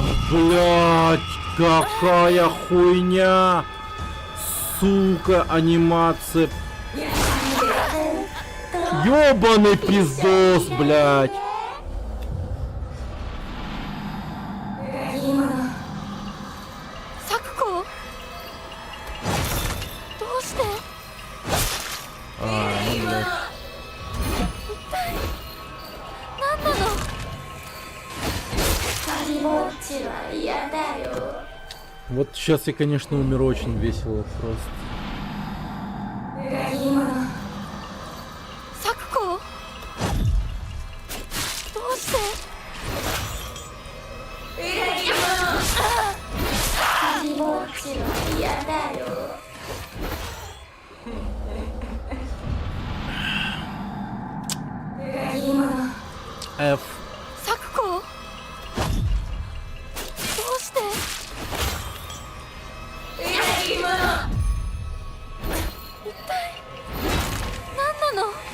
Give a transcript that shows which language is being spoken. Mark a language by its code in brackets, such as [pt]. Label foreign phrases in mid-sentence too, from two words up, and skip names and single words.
[ru] Блять, какая хуйня! Сука, анимация. Ёбаный пиздос, блять. [ja] 咲子どうして [ru] А, ну, блядь. [ja] 何なの [ru] Вот сейчас я, конечно, умер очень весело просто. [ja] 咲子どうして F. 咲子どうして一体何なの